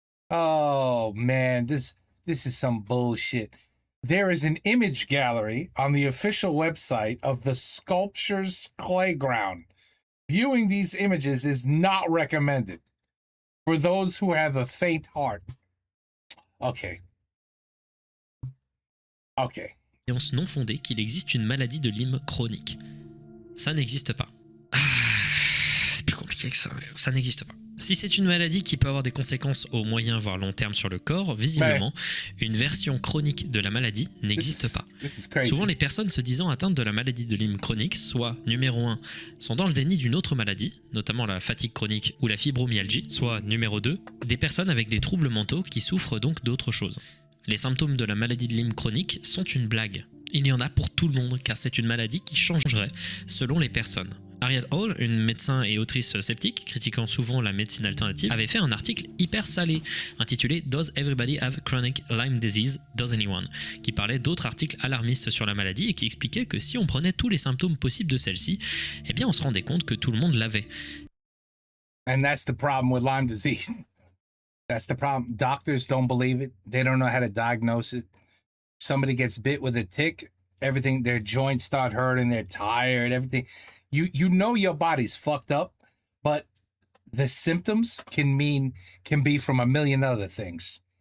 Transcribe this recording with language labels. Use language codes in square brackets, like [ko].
[en] Oh man, this is some bullshit. There is an image gallery on the official website of the Sculptures Playground. Viewing these images is not recommended for those who have a faint heart. Okay. [fr] Non fondée qu'il existe une maladie de Lyme chronique. Ça n'existe pas. C'est plus compliqué que ça. Ça n'existe pas. Si c'est une maladie qui peut avoir des conséquences au moyen voire long terme sur le corps, visiblement, une version chronique de la maladie n'existe pas. Souvent, les personnes se disant atteintes de la maladie de Lyme chronique, soit numéro 1, sont dans le déni d'une autre maladie, notamment la fatigue chronique ou la fibromyalgie, soit numéro 2, des personnes avec des troubles mentaux qui souffrent donc d'autre chose. Les symptômes de la maladie de Lyme chronique sont une blague. Il y en a pour tout le monde car c'est une maladie qui changerait selon les personnes. Harriet Hall, une médecin et autrice sceptique, critiquant souvent la médecine alternative, avait fait un article hyper salé, intitulé « [en] Does everybody have chronic Lyme disease? Does anyone ?», [fr] qui parlait d'autres articles alarmistes sur la maladie et qui expliquait que si on prenait tous les symptômes possibles de celle-ci, eh bien on se rendait compte que tout le monde l'avait. [en] And that's the problem with Lyme disease. That's the problem. Doctors don't believe it. They don't know how to diagnose it. Somebody gets bit with a tick, everything, their joints start hurting, they're tired, everything. You know your body's fucked up, but the symptoms can be from a million other things.